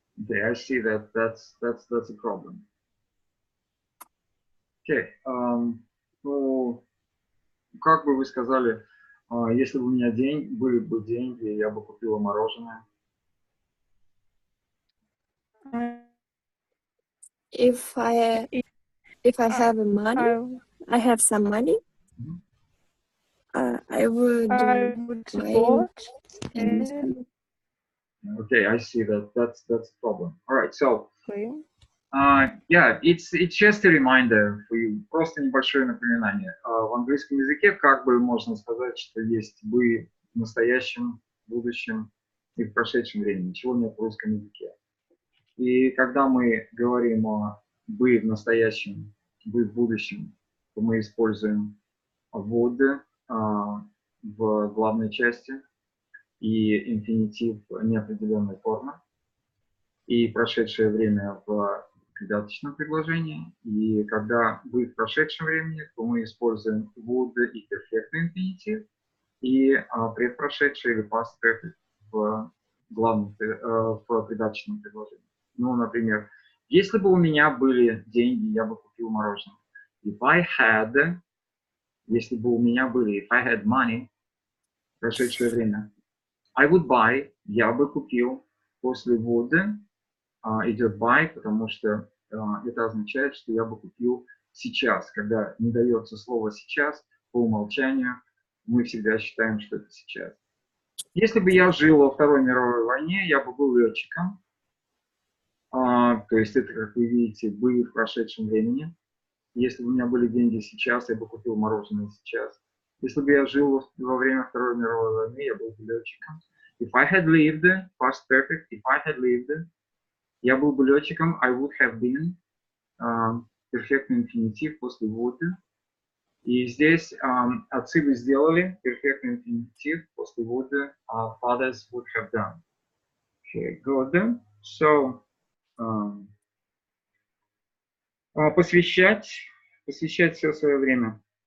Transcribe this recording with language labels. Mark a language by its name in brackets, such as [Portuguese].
[English] Okay, I see that's a problem. [Russian] Okay, ну, как бы вы сказали, если бы у меня были бы деньги, я бы купила мороженое? [English] If I have money, I have some money, I would buy. Okay, I see that's a problem. All right, so yeah, it's just a reminder for you. [Russian] Просто небольшое напоминание. В английском языке как бы можно сказать, что есть бы в настоящем, будущем и в прошедшем времени, чего нет в русском языке. И когда мы говорим о бы в настоящем, бы в будущем, то мы используем would в главной части и инфинитив неопределенной формы, и прошедшее время в придаточном предложении. И когда вы в прошедшем времени, то мы используем would и перфектный инфинитив, и предпрошедшее или past perfect в главном, в придаточном предложении. Ну, например, если бы у меня были деньги, я бы купил мороженое. [English] If I had, [Russian] если бы у меня были, [English] if I had money, [Russian] прошедшее время, [English] I would buy, [Russian] я бы купил. После would идет buy, потому что это означает, что я бы купил сейчас. Когда не дается слово сейчас, по умолчанию, мы всегда считаем, что это сейчас. Если бы я жил во Второй мировой войне, я бы был летчиком. То есть это, как вы видите, были в прошедшем времени. Если бы у меня были деньги сейчас, я бы купил мороженое сейчас. Если бы я жил во время Второй мировой войны, я был бы летчиком. [English] If I had lived, past perfect, if I had lived, [Russian] я был бы летчиком, [English] I would have been, [Russian] перфектный инфинитив после [English] would. [Russian] И здесь отцы бы сделали, перфектный инфинитив после would, [English] fathers would have done. Okay, good. [Russian] So, посвящать все свое время.